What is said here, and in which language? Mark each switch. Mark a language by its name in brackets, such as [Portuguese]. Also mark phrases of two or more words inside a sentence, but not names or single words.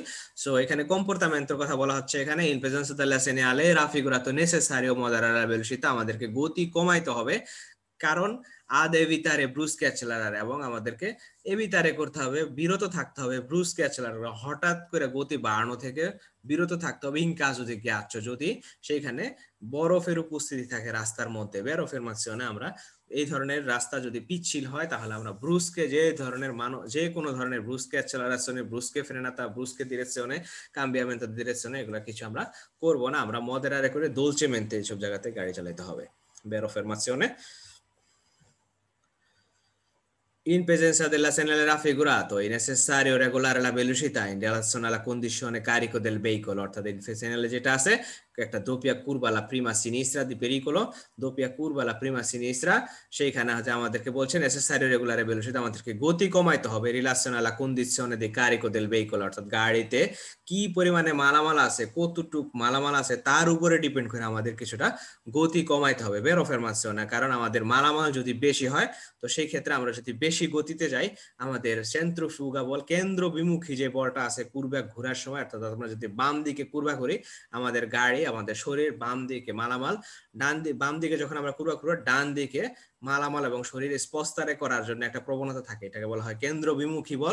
[Bangla] সো এখানে কম্পোর্টামেন্টের কথা বলা হচ্ছে এখানে [Italian] in presenza della segnale raffigurato necessario moderare la velocità, [Bangla] আমাদেরকে গতি কমাইতে হবে, কারণ [Italian] ad evitare brusche accelerare, [Bangla] এবং আমাদেরকে এভিতারে করতে হবে, বিরত থাকতে হবে [Italian] brusche accelerare, [Bangla] হঠাৎ করে গতি বাড়ানো থেকে বিরত থাকতে হবে [Italian] in caso di ghiaccio, [Bangla] যদি সেইখানে বরফের উপস্থিতি থাকে রাস্তার মধ্যে। [Italian] vero affermazione, [Bangla] আমরা এই ধরনের রাস্তা যদি পিচ্ছিল হয় তাহলে আমরা ব্রুস্কে যে কোনো ধরনের [Italian] brusche accelerazioni, brusche frenate, brusche direzione, cambiamento direzione [Bangla] এগুলা কিছু আমরা করব না, আমরা মদেরারে করে দোলচেমেন্তে এইসব জায়গাতে গাড়ি চালাতে হবে। [Italian] vero affermazione. In presenza della segnale raffigurato è necessario regolare la velocità in relazione alla condizione carico del veicolo, [Bangla] অর্থাৎ এই [Italian] segnale [Bangla] যেটা আছে একটা [Italian] doppia curva la prima a sinistra di pericolo, doppia curva la prima a sinistra, [Bangla] সেইখানে হচ্ছে আমাদেরকে বলছে [Italian] necessario regolare velocità, [Bangla] আমাদেরকে গতি কমাইতে হবে [Italian] রিলেশন alla condizione di carico del veicolo, [Bangla] অর্থাৎ গাড়িতে কি পরিমাণে মালামাল আছে, কতটুক মালামাল আছে তার উপরে ডিপেন্ড করে আমাদের কিছুটা গতি কমাইতে হবে [Italian] vero affermazione, [Bangla] কারণ আমাদের মালামাল যদি বেশি হয় তো সেই ক্ষেত্রে আমরা যদি বেশি গতিতে যাই আমাদের সেন্ট্রিফুগা বল কেন্দ্র বিমুখী যে বলটা আছে কুরবা ঘোরার সময়, অর্থাৎ আমরা যদি বাম দিকে কুরবা করি আমাদের গাড়ি আমাদের শরীর বাম দিকে মালামাল বাম দিকে যখন আমরা কুরবা করব ডান দিকে মালামাল এবং শরীর স্পস্তারে করার জন্য একটা প্রবণতা থাকে, এটাকে বলা হয় কেন্দ্র বিমুখী বল।